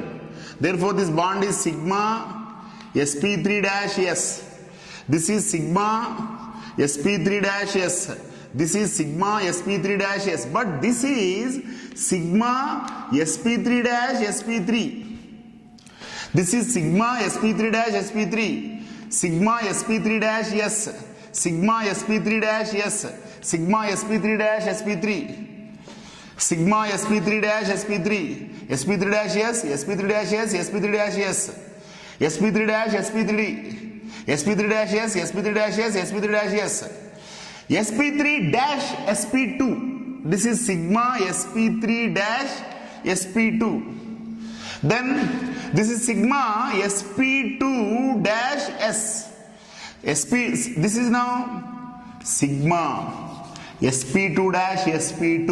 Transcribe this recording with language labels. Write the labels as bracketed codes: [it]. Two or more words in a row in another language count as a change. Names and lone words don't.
[en] Therefore, this bond is sigma sp3-s. This is sigma sp3-s. This is sigma sp3-s. But this is sigma sp3-sp3. This is sigma sp3-sp3. Sigma sp3-s. Sigma sp3-s. Sigma sp3-sp3. Sigma sp3-sp3. sp3-s, sp3-s, sp3-s. sp3-sp3. sp3-s, sp3-s, sp3-s. sp3-sp2. This is sigma sp3-sp2. Then this is sigma sp2-s. This is now sigma sp2-sp2.